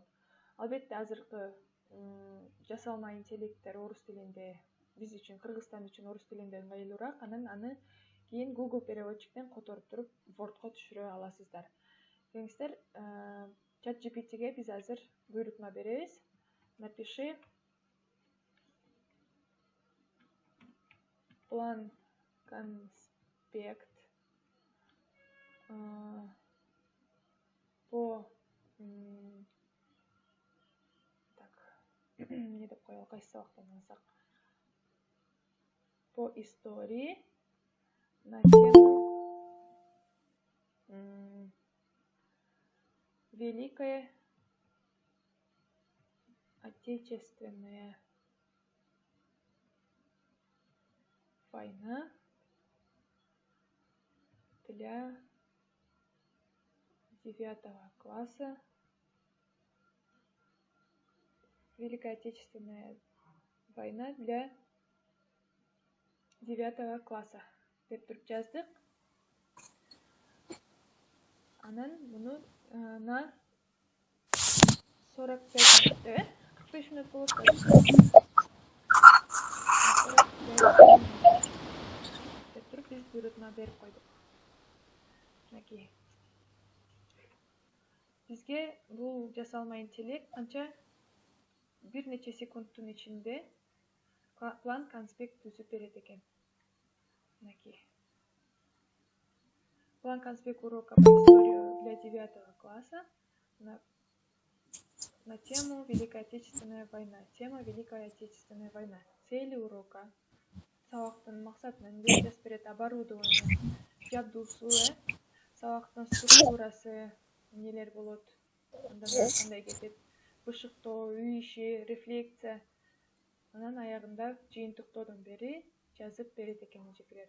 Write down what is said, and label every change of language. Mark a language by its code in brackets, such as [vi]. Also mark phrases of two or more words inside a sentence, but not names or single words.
[ky] Албетте азыркы жасалма интеллекттер орус тилинде, биз үчүн, Кыргызстан үчүн орус тилинде ыңгайлуураак, анан аны кийин Google переводчиктен которуп туруп Wordко түшүрө аласыздар. Келиңиздер, чат GPT'ге биз азыр буйрутма беребиз. [ru] Напиши план конспект по так не [ky] деп коелу, кайсы сабактан алсак, [ru] по истории на тему Великая Отечественная война для 9 класса. Великая Отечественная война для 9 класса [ky] деп туруп жаздык. Анан муну [ru] на 45 минут, [ky] 45 минут болот. 45 деп туруп биз буйрутма берип койдук. Мынакей. Бизге бул жасалма интеллект канча бир нече секундтун ичинде план конспект түзүп берет экен. Мынакей. [ru] План конспект урока по истории для 9 класса на тему Великая Отечественная война. Тема Великая Отечественная война. Цели урока. [ky] Сабактын максатын жазып берет, оборудование, жабдуусу, сабактын структурасы, нелер болот, андан кандай кетет, бышыктоо, үй иши, рефлексия. Анан аягында жыйынтыктоодон бери жазып берет экен эжекелер.